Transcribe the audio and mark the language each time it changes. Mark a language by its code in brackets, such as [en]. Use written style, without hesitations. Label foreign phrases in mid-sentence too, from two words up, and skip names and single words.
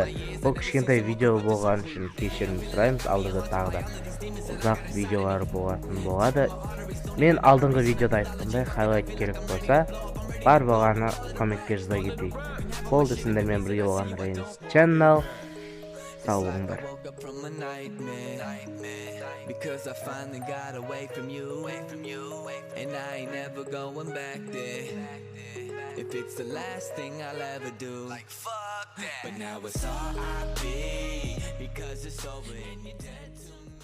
[kk] Бұл кішкентай видео болған үшін кешірім сұраймыз. Алдыға тағы да ұзақ видеолар болатын болады. Мен алдыңғы видеода айтқандай, хайлайт керек болса, бар болғаны комментке жаза кетейік. Болды, сендермен бірге болған Рейнс Channel. Сау болыңдар. [en] Because I finally got away from you, and I ain't never going back there. If it's the last thing I'll ever do, like fuck that. But now it's R.I.P. because it's over and you're dead to me.